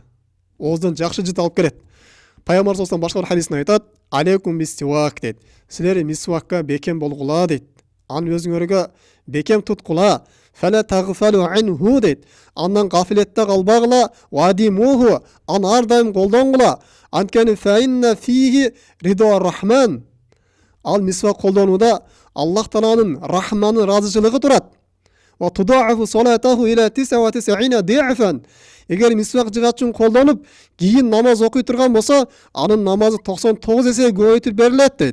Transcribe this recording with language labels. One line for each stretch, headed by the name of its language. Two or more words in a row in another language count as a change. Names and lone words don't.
Kyrgyz: Ооздон жакшы жыт алып келет. Пайгамбар
Arabic: صلى الله عليه
Kyrgyz: башка бир хадисинде айтат:
Arabic: "عليكم بالسواك"
Kyrgyz: дейт. Силер мисвакка бекем болгула дейт. Аны өзүңөргө бекем туткула.
Arabic: فلا تغفلوا عنه дейт.
Kyrgyz: Андан гафилетте калбагыла, вадимуху, аны ар дайым колдонгула.
Arabic: Анткени فإن فيه رضا الرحمن.
Kyrgyz: Ал мисвак колдонууда Аллах Тааланын рахманын разычылыгы турат.
Arabic: وتضاعف صلاته إلى 99 ضعفا.
Kyrgyz: Эгер мисвак жыгачын колдонуп, кийин намаз окуй турган болсо, анын намазы 99 эсе көбөйтүп берилет дейт.